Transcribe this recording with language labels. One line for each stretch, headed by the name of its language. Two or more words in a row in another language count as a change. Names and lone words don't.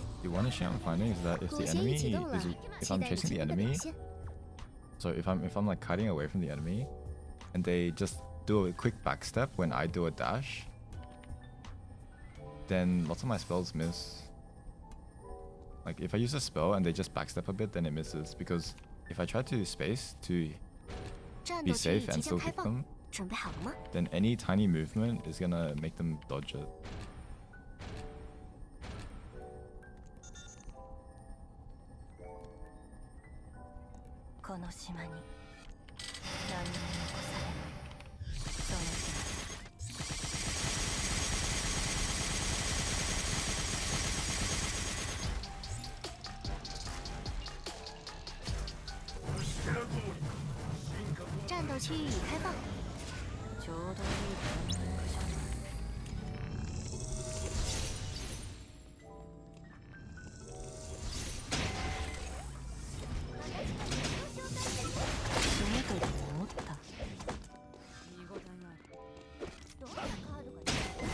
English: one issue I'm finding is that if the enemy is, if I'm chasing the enemy, so if I'm like kiting away from the enemy, and they just do a quick backstep when I do a dash, then lots of my spells miss. Like if I use a spell and they just backstep a bit, then it misses, because if I try to space to
Chinese: 战
English: be
Chinese: 斗区域
English: safe
Chinese: 即
English: and
Chinese: 将
English: still
Chinese: 开
English: hit
Chinese: 放，
English: them,
Chinese: 准备好了吗？
English: then any tiny movement is gonna make them dodge it.
Japanese: この島に何も残されないその日まで
Chinese: 战斗区域已开放，
Japanese: ちょうどいいタイミングじゃない死ぬとでも思ったどんなカードが出る？